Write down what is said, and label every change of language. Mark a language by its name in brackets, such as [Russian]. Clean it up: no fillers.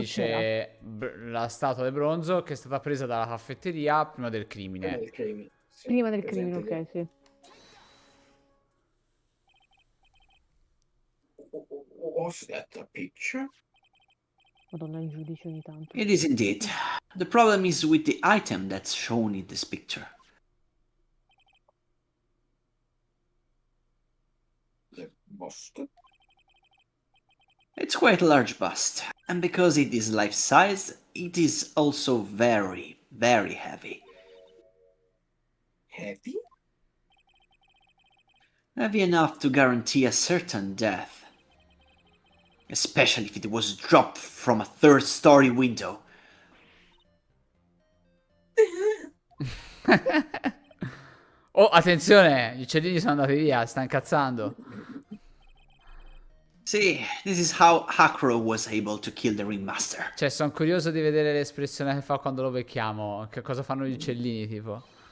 [Italian] dice la statua di bronzo che è stata presa dalla caffetteria prima del crimine. Sì, Prima del presente crimine, ok, sì. [English] Was that a picture? [Italian] Madonna, il giudice ogni tanto. [English] It is indeed. The problem is with the item that's shown in this picture. The bust? It's quite a large bust, and because it is life-size, it is also very, very heavy. Heavy? Heavy enough to guarantee a certain death. Especially if it was dropped from a third-story window. [Italian] Oh, attenzione! Gli uccellini sono andati via, sta incazzando. [English] See, this is how Hakuro was able to kill the ringmaster. [Italian] Cioè, sono curioso di vedere l'espressione che fa quando lo becchiamo. Che cosa fanno gli uccellini, tipo.